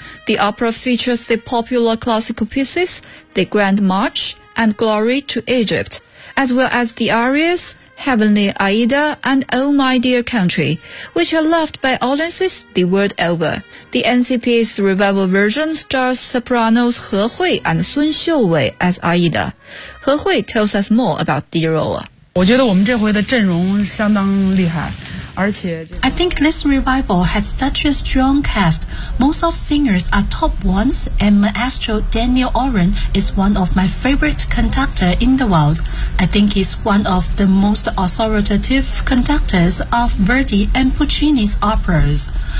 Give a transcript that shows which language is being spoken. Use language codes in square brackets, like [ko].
[en] The opera features the popular classical pieces, The Grand March and Glory to Egypt, as well as the arias, Heavenly Aida and Oh My Dear Country, which are loved by audiences the world over. The NCPA's revival version stars sopranos He Hui and Sun Xiuwei as Aida. He Hui tells us more about the role. [zh] 我觉得我们这回的阵容相当厉害。而且、这个、 [en] I think this revival has such a strong cast. Most of singers are top ones, and Maestro Daniel Oren is one of my favorite conductor in the world. I think he's one of the most authoritative conductors of Verdi and Puccini's operas.